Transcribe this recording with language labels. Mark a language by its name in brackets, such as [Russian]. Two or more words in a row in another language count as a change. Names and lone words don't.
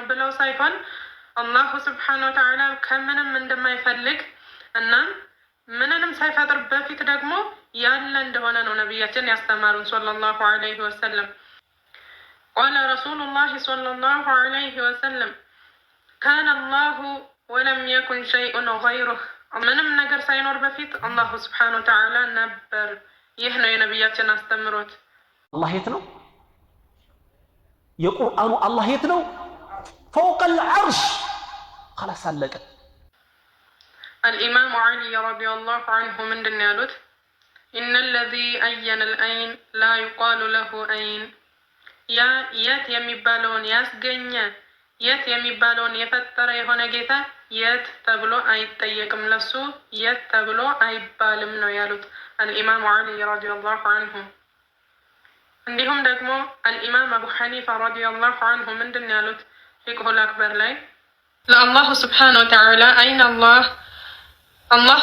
[Amharic] ብለው ሳይሆን [Arabic] الله سبحانه وتعالى [Amharic] ከምንም እንደማይፈልግ እና ምንንም ሳይፈጥር በፊት ደግሞ ያለ እንደሆነ ነው ነቢያችን ያስተማሩን [Arabic] صلى الله عليه وسلم። قال رسول الله صلى الله عليه وسلم كان الله ولم يكن شيء غيره። [Amharic] ምንም ነገር ሳይኖር በፊት [Arabic] الله سبحانه وتعالى [Amharic] ነበር። ይህ ነው የነቢያችን አስተምሮት። አላህ የት ነው? የቁርአኑ አላህ የት ነው? [Arabic] فوق العرش خلاص አለቀ። الإمام علي رضي الله عنه [Amharic] ምንድን ነው ያሉት? [Arabic] إن الذي أين الأين لا يقال له أين። [Amharic] ያ የት የሚባለውን ያስገኘ የት የሚባለውን የፈጠረ የሆነ ጌታ የት ተብሎ አይጠየቅም፣ ለሱ የት ተብሎ አይባልም ነው ያሉት [Arabic] الإمام علي رضي الله عنه። [Amharic] እንዲሁም ደግሞ አልኢማም አቡ ሐኒፋ [Arabic] رضي الله عنه [Amharic] ምንድን ነው ያሉት ፊቅሁል አክበር ላይ ለአላሁ [Arabic] سبحانه وتعالى أين الله